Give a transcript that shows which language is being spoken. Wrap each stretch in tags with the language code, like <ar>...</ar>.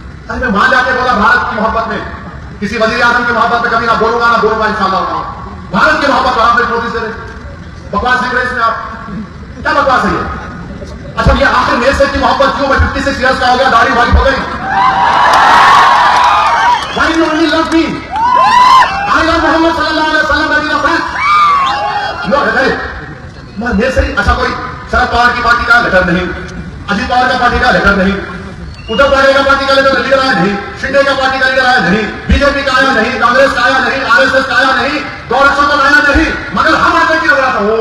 <hi>अरे मैं वहां जाके बोला भारत की मोहब्बत में, किसी वजीर आजम की मोहब्बत में कभी ना बोलूंगा इंशाल्लाह। भारत की मोहब्बत आप नोटिस दे रहे, बकवास लिख रहे इसमें, आप क्या बकवास है ये? अच्छा ये आखिर मेरे से की मोहब्बत क्यों? मैं 56 ईयर्स का हो गया, दाढ़ी वाली हो गई।</hi> <en>Why you only love me? I love Muhammad sallallahu alaihi wasallam, that is a fact.</en> <hi>No, नहीं, मेरे से अच्छा कोई शरद पवार की पार्टी का लेटर नहीं, अजीत पवार का पार्टी का लेटर नहीं, उद्धव ठाकरे का पार्टी का लीडर आया नहीं, शिंदे का पार्टी का लीडर आया नहीं, बीजेपी का आया नहीं, कांग्रेस का आया नहीं, RSS का आया नहीं, गौरक्षण का आया नहीं, मगर हम आते की लग रहा था।</hi>